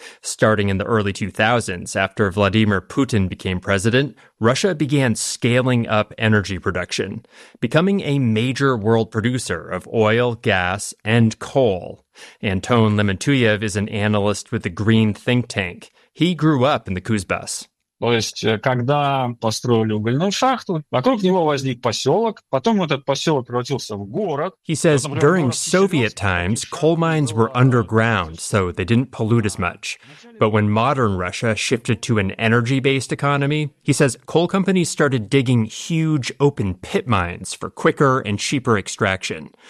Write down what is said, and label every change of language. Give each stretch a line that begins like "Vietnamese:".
English: Starting in the early 2000s, after Vladimir Putin became president, Russia began scaling up energy production, becoming a major world producer of oil, gas, and coal. Anton Lemontuyev is an analyst with the Green Think Tank. He grew up in the Kuzbass.
Russian: То есть, когда построили угольную шахту, вокруг него возник поселок, потом этот поселок превратился в город.
English: He says, during Soviet times, coal mines were underground, so they didn't pollute as much. But when modern Russia shifted to an energy-based economy, he says coal companies started digging huge open pit mines for quicker and cheaper extraction.